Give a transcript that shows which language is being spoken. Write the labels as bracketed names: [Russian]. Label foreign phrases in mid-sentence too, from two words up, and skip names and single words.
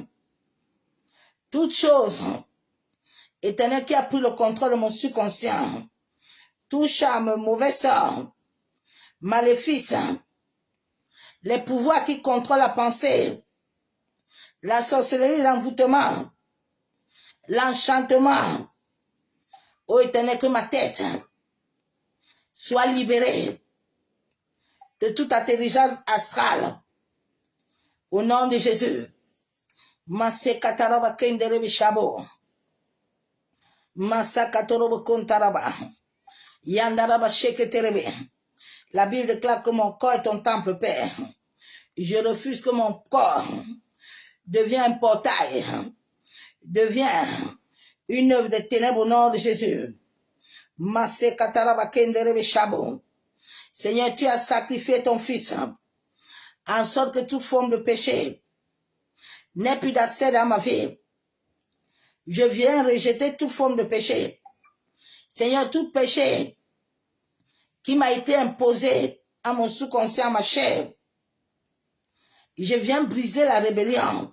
[French] Toute chose éternelle qui a pris le contrôle de mon subconscient, tout charme, mauvais sort, maléfice, les pouvoirs qui contrôlent la pensée, la sorcellerie, l'envoûtement, l'enchantement, ô éternel, que ma tête soit libérée de toute intelligence astrale, au nom de Jésus. Masse kataraba kenderebe shabo, massa katorobo kontaraba, yandaraba sheketerebe. La Bible déclare que mon corps est ton temple, Père. Je refuse que mon corps devienne un portail, devient une œuvre de ténèbres au nom de Jésus. Masse kataraba kenderebe shabo. Seigneur, tu as sacrifié ton fils en sorte que toute forme de péché n'ait plus d'accès dans ma vie. Je viens rejeter toute forme de péché. Seigneur, tout péché qui m'a été imposé à mon sous-conscient, à ma chair, je viens briser la rébellion.